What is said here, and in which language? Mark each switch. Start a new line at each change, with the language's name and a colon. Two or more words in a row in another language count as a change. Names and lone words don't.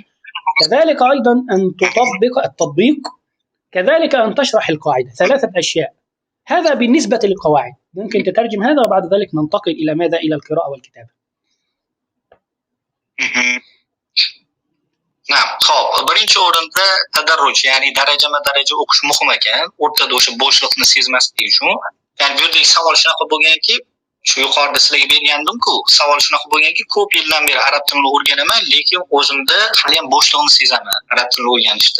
Arabic: كذلك أيضا أن تطبق التطبيق، كذلك أن تشرح القاعدة. 3 أشياء. هذا بالنسبة للقواعد. ممكن تترجم هذا وبعد ذلك ننتقل إلى ماذا؟ إلى القراءة والكتابة. نعم.
Uzbek: خب birinchi o'rinda tadarruj, ya'ni darajama-daraja o'qish muhim ekan. O'rtada o'sha bo'shliqni sezmaslik uchun. Ya'ni bu yerdagi savol shunaqa bo'lganki, shu yuqorida sizlarga bergandim-ku, savol shunaqa bo'lganki, ko'p yildan beri arab tilini o'rganaman, lekin o'zimda hali ham bo'shliqni sezaman arab tilini o'rganishda.